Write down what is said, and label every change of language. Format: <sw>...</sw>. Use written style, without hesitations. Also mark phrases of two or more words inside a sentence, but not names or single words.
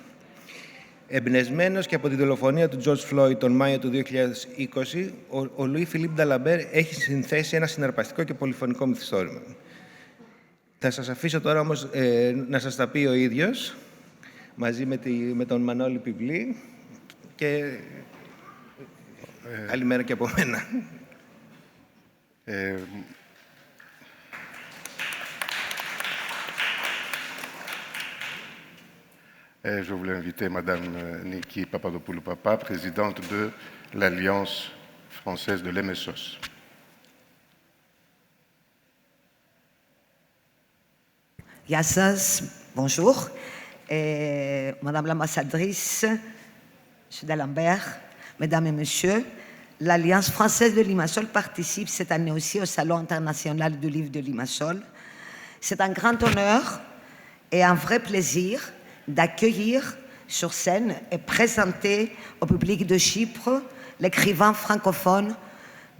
<el>Εμπνευσμένος και από τη δολοφονία του George Floyd τον Μάιο του 2020, ο Λουί Φιλίπ Νταλαμπέρ έχει συνθέσει ένα συναρπαστικό και πολυφωνικό μυθιστόρημα. Θα σας αφήσω τώρα όμως να σας τα πει ο ίδιος, μαζί με τον Μανώλη Πιβλή και καλημέρα και από μένα.</el> <fr>Je voulais inviter Madame Niki Papadopoulou-Papa, présidente de l'Alliance française de l'EMESOS.</fr> <el>Γεια σας,</el> <fr>bonjour. Madame l'ambassadrice, M. D'Alembert, Mesdames et Messieurs, l'Alliance française de Limassol participe cette année aussi au Salon international du livre de Limassol. C'est un grand honneur et un vrai plaisir d'accueillir sur scène et présenter au public de Chypre l'écrivain francophone M.</fr>